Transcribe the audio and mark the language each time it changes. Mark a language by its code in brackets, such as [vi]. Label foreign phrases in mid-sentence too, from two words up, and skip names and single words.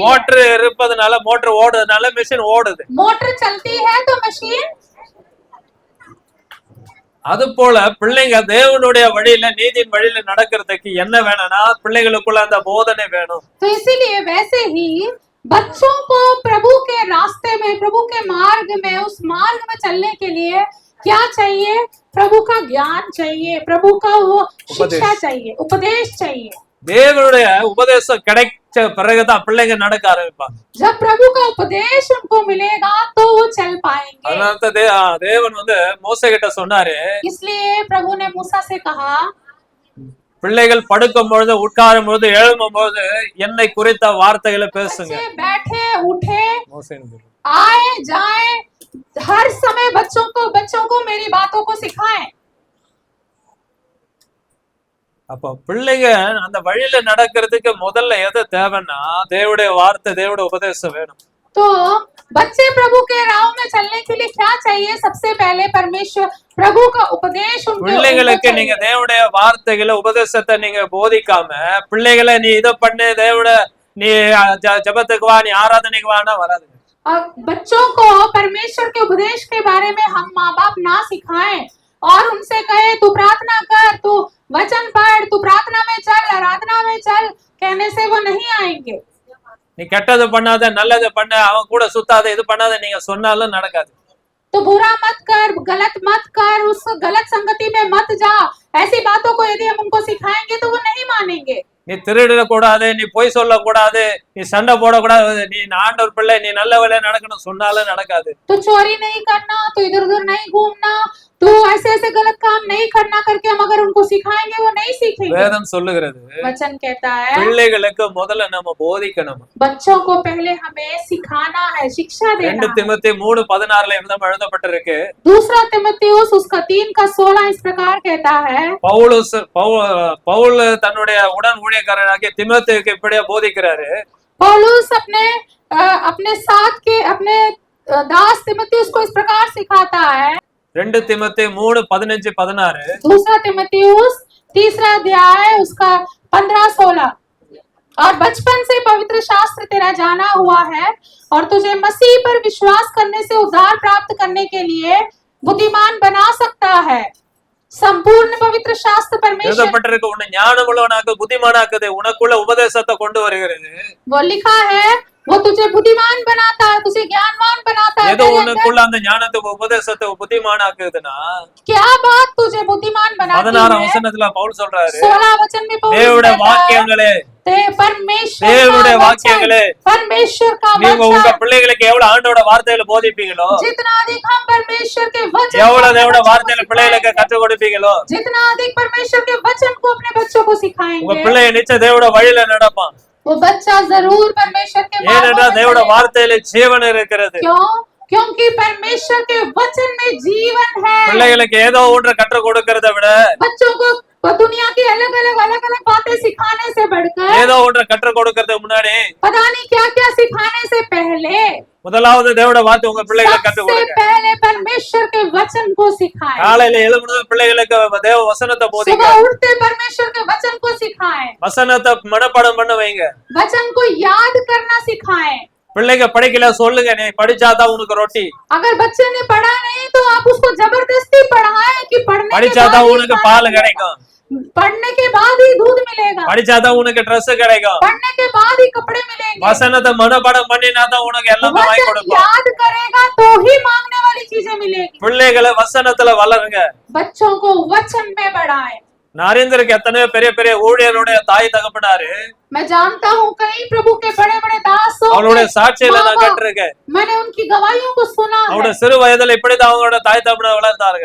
[ta] மோட்டார் இருப்பதனால மோட்டார் ஓடுறதுனால மெஷின் ஓடுது. [hi] मोटर चलती है तो मशीन। [ta] அது போல பிள்ளைங்க தேவனுடைய வழியில நீதியின் வழியில நடக்கிறதுக்கு என்ன வேணும்னா பிள்ளைகளுக்குள்ள அந்த போதனை வேணும். [hi] तो इसीलिए वैसे ही बच्चों को प्रभु के रास्ते में, प्रभु के मार्ग में, उस मार्ग में चलने के लिए क्या चाहिए? प्रभु का ज्ञान चाहिए, प्रभु का वो शिक्षा चाहिए, उपदेश चाहिए। [ta] தேவனுடைய உபதேசம் கிடைச்ச பிறகுதான் பிள்ளைங்க நடக்க ஆரம்பிப்பாங்க. [hi] जब प्रभु का उपदेश उनको मिलेगा तो वो चल पाएंगे। [ta] அதனால தேவன் மோசே கிட்ட சொன்னாரு, [hi] इसलिए प्रभु ने मूसा से कहा, [ta] பிள்ளைகள் படுக்கும் பொழுது, உட்காரும் பொழுது, எழும்பும் பொழுது என்னை குறித்த வார்த்தைகளை பேசுங்க. [hi] बच्चे बैठे उठे, आए जाए, हर समय बच्चों को मेरी बातों को सिखाएं। [ta] அப்ப பிள்ளைங்க அந்த வழியில நடக்கிறதுக்கு முதல்ல எது தேவைன்னா தேவனுடைய வார்த்தை, தேவனுடைய உபதேசம் வேணும். [hi] तो बच्चे प्रभु के राह में चलने के लिए क्या चाहिए? सबसे पहले परमेश्वर, प्रभु का उपदेश उनको [ta] பிள்ளைகளுக்கு நீங்க தேவனுடைய வார்த்தைகளை, உபதேசத்தை நீங்க போதிக்காம பிள்ளைகளை நீ இதை பண்ணு, தேவட நீ ஜபத்துக்கு வா, நீ ஆராதனைக்கு வானா வராதுங்க. [hi] और बच्चों को परमेश्वर के उपदेश के बारे में हम माँ बाप ना सिखाएं और उनसे कहे तू प्रार्थना कर, तू वचन पढ़, तू प्रार्थना में चल, आराधना में चल, कहने से वो नहीं आएंगे। [ta] நீ கெட்டது பண்ணாத, நல்லது பண்ண, அவன் கூட சுத்தாத, இது பண்ணாத நீங்க சொன்னாலும் நடக்காது. [hi] तो बुरा मत कर, गलत मत कर, उस गलत संगति में मत जा, ऐसी बातों को यदि हम उनको सिखाएंगे तो वो नहीं मानेंगे। [ta] நீ திருடக்கூடாது, நீ பொய் சொல்லக்கூடாது, நீ சண்டை போடக்கூடாது, நீ ஆண்டவர் பிள்ளை, நீ நல்ல வேலையை நடக்கணும் சொன்னாலும் நடக்காது. [hi] तो चोरी नहीं करना, तो इधर उधर नहीं घूमना, तो ऐसे ऐसे गलत काम नहीं करना करके हम अगर उनको सिखाएंगे वो नहीं सीखेंगे। [ta] வேதம் சொல்லுகிறது, [hi] वचन कहता है [ta] பிள்ளைகளுக்கு முதல்ல நம்ம போதிக்கணும். [hi] बच्चों को पहले हमें सिखाना है, शिक्षा देना [ta] 2 திமோத்தேயு 3:16 எழுதப்பட்டிருக்கு. [hi] दूसरा तिमुथियुस उसका 3:16 इस प्रकार कहता है, [ta] பவுல் தன்னுடைய உடன் ஊழியக்காரனாகிய திமோத்தேயுக்கு இப்படியே போதிக்கிறாரு. [hi] पौलुस अपने साथ के अपने दास तिमुथियुस को इस प्रकार सिखाता है। [ta] 2 திமோத்தேயு 3:15-16 [hi] दूसरा तिमुथियुस 3रा अध्याय उसका 15-16, और बचपन से पवित्र शास्त्र तेरा जाना हुआ है और तुझे मसीह पर विश्वास करने से उद्धार प्राप्त करने के लिए बुद्धिमान बना सकता है। संपूर्ण पवित्र शास्त्र परमेश्वर [ta] எழுதப்பட்டிருக்கு, உன்னை ஞானமுள்ளவனாக புத்திமானாக்குது, உனக்குள்ள உபதேசத்தை கொண்டு வருகிறது. [hi] वो लिखा है वो तुझे बुद्धिमान बनाता है, तुझे ज्ञानवान बनाता है। [ta] ஏதோ உனக்குள்ள அந்த ஞானத்தை உபதேசத்தை புத்திமானாக்குதுன்னா [hi] क्या बात तुझे बुद्धिमान बनाती 16 है? [ta] வசனத்துல பவுல் சொல்றாரு, [hi] 16 वचन में पौलुस [ta] தேவனுடைய [hi] कहता है, [ta] வாக்கியங்களே, [hi] परमेश्वर [ta] தேவனுடைய [hi] का [ta] வாக்கியங்களே, [hi] वचन, परमेश्वर का [ta] நீங்க உங்க [hi] वचन, [ta] பிள்ளைகளுக்கு எவ்வளவு ஆண்டோட வார்த்தைகளை போதிப்பீங்களோ, [hi] जितना अधिक हम परमेश्वर के वचन [ta] எவ்வளவு தேவனோட [hi] अपने बच्चों [ta] வார்த்தைகளை [hi] को [ta] பிள்ளைகளுக்கு [hi] सिखाएंगे, [ta] கற்றுக் கொடுப்பீங்களோ, [hi] जितना अधिक परमेश्वर के वचन को अपने बच्चों को [ta] உங்க [hi] सिखाएंगे [ta] பிள்ளைய நிச்சயம் தேவனோட வழியில நடப்பான். [hi] वो बच्चा जरूर परमेश्वर के मार्ग [ta] ஏனென்றால் [hi] में [ta] தேவனோட [hi] चलेगा। [ta] வார்த்தையில ஜீவன் இருக்கிறது. [hi] क्यों? क्योंकि परमेश्वर के वचन में जीवन है। [ta] பிள்ளைகளுக்கு ஏதோ ஒன்றை கற்றுக் கொடுக்கறத விட [hi] बच्चों को दुनिया दुनिया की अलग अलग बातें सिखाने से बढ़कर [ta] ஏதோ ஒன்றை கற்றுக் கொடுக்கறதுக்கு முன்னாடி [hi] पता नहीं क्या क्या सिखाने से पहले [ta] முதலாவது தேவனுடைய வார்த்தை உங்க பிள்ளைகளுக்கு கற்றுக் [hi] सबसे [ta] கொடுங்க. [hi] पहले परमेश्वर के वचन को सिखाएं। [ta] காலையில எழும்புறது பிள்ளைகளுக்கு தேவ வசனத்தை போதிங்க. [hi] सुबह उठते परमेश्वर के वचन को सिखाएं। [ta] வசனத்தை மனப்பாடம் பண்ண வைங்க. [hi] वचन को याद करना सिखाएं। [ta] பிள்ளைங்க படிக்கல சொல்லுங்க, நீ படிச்சாதான் உனக்கு ரொட்டி, [hi] अगर बच्चे ने पढ़ा नहीं तो आप उसको जबरदस्ती पढ़ाएं कि पढ़ने के [ta] படிச்சாதான் [hi] बाद [ta] உனக்கு [hi] ही [ta] பால் [hi] खाना [ta] கிடைக்கும், [hi] मिलेगा। पढ़ने के बाद ही दूध मिलेगा, [ta] படிச்சாதான் உனக்கு ட்ரெஸ் கிடைக்கும், [hi] पढ़ने के बाद ही कपड़े मिलेंगे। [ta] வசனத்தை மனப்பாடம் பண்ணினாதான் உனக்கு எல்லாமே வாங்கி [hi] वचन [ta] கொடுக்கும். [hi] याद करेगा तो ही मांगने वाली चीजें मिलेगी। [ta] பிள்ளைகளை வசனத்துல வளருங்க. [hi] बच्चों को वचन में बढ़ाएं। [ta] நான் அறிந்திருக்க எத்தனையோ பெரிய பெரிய ஊழியருடைய தாய் தகப்பனாரு [hi] मैं जानता हूँ कई प्रभु के बड़े बड़े दासों [ta] அவளுடைய [hi] के [ta] சாட்சியில [hi] माँ [ta] நான் [hi] बाप, [ta] கேட்டிருக்கேன். [hi] मैंने उनकी गवाहियों को सुना है। [ta] அவருடைய சிறு வயதுல இப்படிதான் அவங்களோட தாய் தகப்பனை வளர்த்தார்கள்.